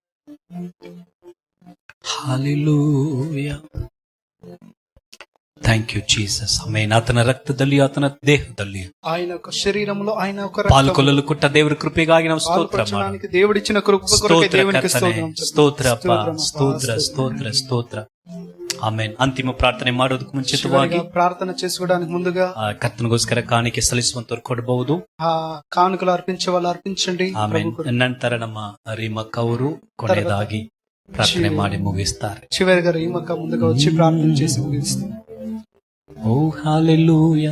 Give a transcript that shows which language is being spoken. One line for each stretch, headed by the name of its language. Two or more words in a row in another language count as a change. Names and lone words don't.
English: Hallelujah. thank you Jesus.
Kannada: ಆಮೆನ್. ಆತನ ರಕ್ತದಲ್ಲಿ, ಆತನ ದೇಹದಲ್ಲಿ,
Telugu: ఆయన యొక్క శరీరంలో, ఆయన యొక్క
Kannada: ಪಾಲ್ಗೊಳ್ಳಲು ಕೊಟ್ಟ ದೇವರ ಕೃಪೆಗಾಗಿ ನಾವು ಸ್ತೋತ್ರ
Telugu: పాల్పంచడానికి దేవుడిచ్చిన కృప కొరకై దేవునికి స్తోత్రం.
Kannada: ಸ್ತೋತ್ರ ಅಪ್ಪ, ಸ್ತೋತ್ರ ಸ್ತೋತ್ರ ಸ್ತೋತ್ರ. ಆಮೆನ್. ಅಂತಿಮ ಪ್ರಾರ್ಥನೆ ಮಾಡೋದಕ್ಕೆ ಮುಂಚಿತವಾಗಿ
Telugu: ప్రార్థన చేసుకోవడానికి ముందుగా
Kannada: ಕರ್ತನಿಗೋಸ್ಕರ ಕಾಣಿಕೆ ಸಲ್ಲಿಸುವಂತವ್ರು ಕೊಡಬಹುದು.
Telugu: ఆ కానుకలు అర్పించే వాళ్ళు అర్పించండి.
Kannada: ಆಮೆನ್. ನಂತರ ನಮ್ಮ ರೀಮಕ್ಕ ಅವರು ಕೊನೆಯದಾಗಿ ಪ್ರಾರ್ಥನೆ ಮಾಡಿ ಮುಗಿಸ್ತಾರೆ.
Telugu: చివరిగా రీమక్క ముందుగా వచ్చి ప్రార్థన చేసి ముగిస్తారు. ஓ ஹalleluya.